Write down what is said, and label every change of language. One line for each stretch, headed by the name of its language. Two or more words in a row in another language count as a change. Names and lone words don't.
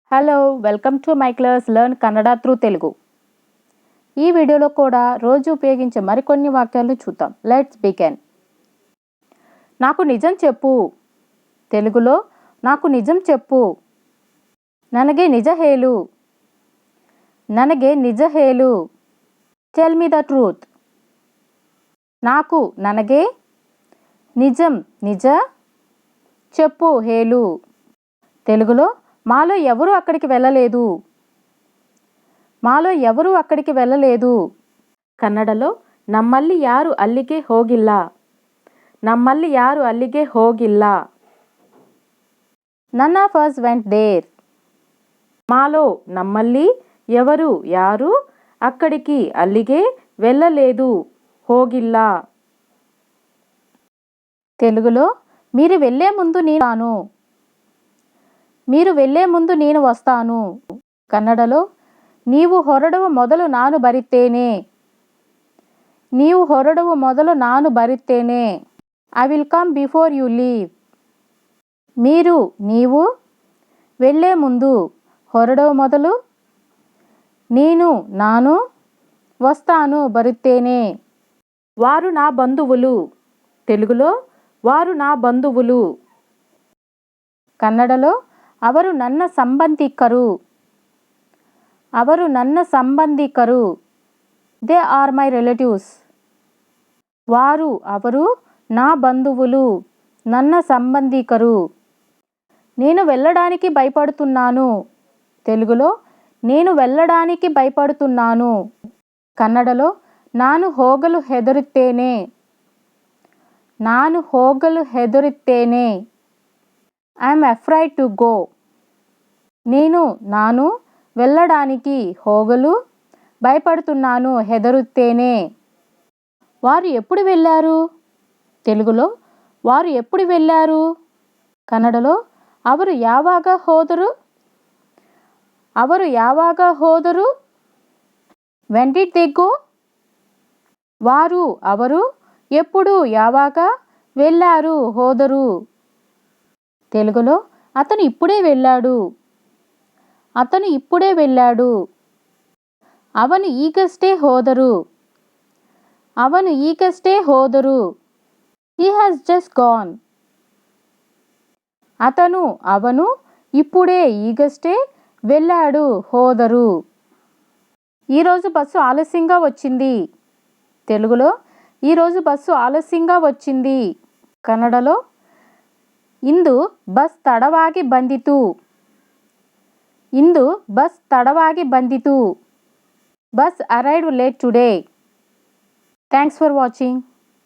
English: Hello welcome to my class learn Kannada through Telugu.
Telugu: ఈ వీడియోలో కూడా రోజు ఉపయోగించే మరికొన్ని వాక్యాలు చూద్దాం.
English: Let's begin.
Telugu: నాకు నిజం చెప్పు. తెలుగులో నాకు నిజం చెప్పు.
Kannada: ನನಗೆ ನಿಜ ಹೇಳು. ನನಗೆ ನಿಜ ಹೇಳು.
English: Tell me the truth.
Telugu: నాకు ನನಗೆ నిజం నిజ చెప్పు ಹೇಳು. తెలుగులో మాలో ఎవరు అక్కడికి వెళ్ళలేదు. మాలో ఎవరు అక్కడికి వెళ్ళలేదు.
Kannada: కన్నడలో ನಮ್ಮಲ್ಲಿ ಯಾರು అಲ್ಲಿಗೆ ಹೋಗಿಲ್ಲ. ನಮ್ಮಲ್ಲಿ ಯಾರು అಲ್ಲಿಗೆ ಹೋಗಿಲ್ಲ.
English: none of us went there.
Telugu: మాలో నమ్మల్లి ఎవరు యారు అక్కడికి అಲ್ಲಿಗೆ వెళ్ళలేదు ಹೋಗಿಲ್ಲ. తెలుగులో మీరు వెళ్ళే ముందు నేను మీరు వెళ్ళే ముందు నేను వస్తాను.
Kannada: కన్నడలో నీవు ಹೊರಡುವ ಮೊದಲು ನಾನು ಬರುತ್ತೇನೆ. నీవు ಹೊರಡುವ ಮೊದಲು ನಾನು ಬರುತ್ತೇನೆ.
English: I will come before you leave.
Telugu: మీరు నీవు వెళ్ళే ముందు ಹೊರಡುವ ಮೊದಲು నేను నాను వస్తాను బరుತ್ತೇನೆ. వారు నా బంధువులు. తెలుగులో వారు నా బంధువులు.
Kannada: కన్నడలో ಅವರು ನನ್ನ ಸಂಬಂಧಿಕರು. ಅವರು ನನ್ನ ಸಂಬಂಧಿಕರು.
English: They are my relatives.
Telugu: వారు ಅವರು నా బంధువులు
Kannada: ನನ್ನ ಸಂಬಂಧಿಕರು.
Telugu: నేను వెళ్ళడానికి భయపడుతున్నాను. తెలుగులో నేను వెళ్ళడానికి భయపడుతున్నాను.
Kannada: కన్నడలో ನಾನು ಹೋಗಲು ಹೆದರುತ್ತೇನೆ. ನಾನು ಹೋಗಲು ಹೆದರುತ್ತೇನೆ.
English: I'm afraid to go.
Telugu: నాను వెళ్ళడానికి ಹೋಗಲು భయపడుతున్నాను ಹೆದರುತ್ತೇನೆ. వారు ఎప్పుడు వెళ్ళారు. తెలుగులో వారు ఎప్పుడు వెళ్ళారు.
Kannada: కన్నడలో ಅವರು ಯಾವಾಗ ಹೋದರು. ಅವರು ಯಾವಾಗ ಹೋದರು.
English: when did they go.
Telugu: వారు ಅವರು ఎప్పుడు యాವಾಗ వెళ్ళారు ಹೋದರು. తెలుగులో అతను ఇప్పుడే వెళ్ళాడు. అతను ఇప్పుడే వెళ్ళాడు.
Kannada: ಅವನು ಈಗಷ್ಟೇ ಹೋದರು. ಅವನು ಈಗಷ್ಟೇ ಹೋದರು.
English: he has just gone.
Telugu: అతను ಅವನು ఇప్పుడే ఈగస్టే వెళ్ళాడు ಹೋದರು. ఈరోజు బస్సు ఆలస్యంగా వచ్చింది. తెలుగులో ఈరోజు బస్సు ఆలస్యంగా వచ్చింది.
Kannada: కన్నడలో ಇಂದು ಬಸ್ ತಡವಾಗಿ ಬಂದಿತು. ಇಂದು ಬಸ್ ತಡವಾಗಿ ಬಂದಿತು.
English: Bus arrived late today. Thanks for watching.